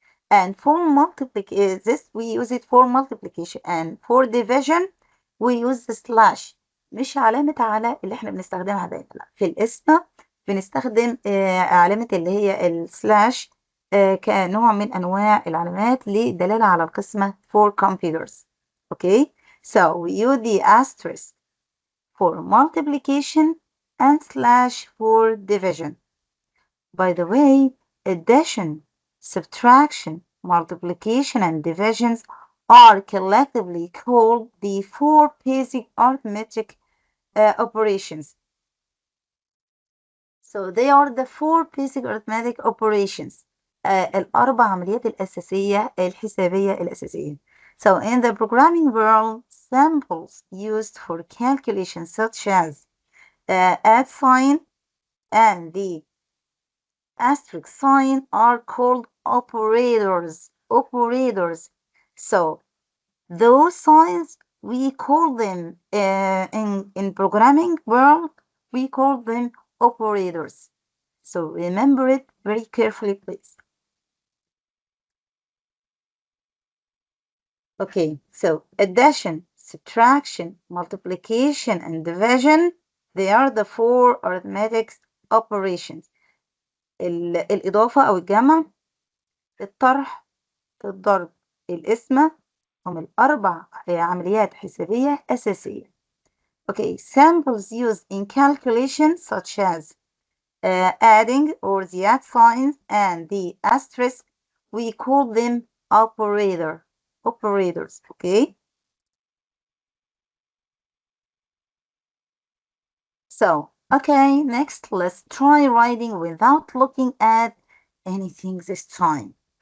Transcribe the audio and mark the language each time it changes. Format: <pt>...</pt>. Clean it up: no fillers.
<en>And for multiplication, this we use it for multiplication, and for division we use the slash.</en> <ar>مش علامة على اللي احنا بنستخدمها دايما، لا، في الاسم بنستخدم علامة اللي هي السلاش كنوع من أنواع العلامات للدلالة على القسمة</ar> <en>for computers. Okay, so we use the asterisk for multiplication and slash for division. By the way, addition, subtraction, multiplication, and divisions are collectively called the four basic arithmetic operations. So they are the four basic arithmetic operations.</en> <ar>الأربع عمليات الأساسية الحسابية الأساسية.</ar> <en>So in the programming world, samples used for calculations such as add sign and the asterisk sign are called operators. Operators. So those signs we call them in programming world we call them operators. So remember it very carefully, please. Okay, so addition, subtraction, multiplication, and division, they are the four arithmetic operations.</en> <ar>الإضافة أو الجمع، الطرح، الضرب، القسمة، هم الأربع عمليات حسابية أساسية.</ar> <en>Okay, samples used in calculation such as adding or the add signs and the asterisk, we call them operators. Okay, so okay, next let's try writing without looking at anything this time.</en>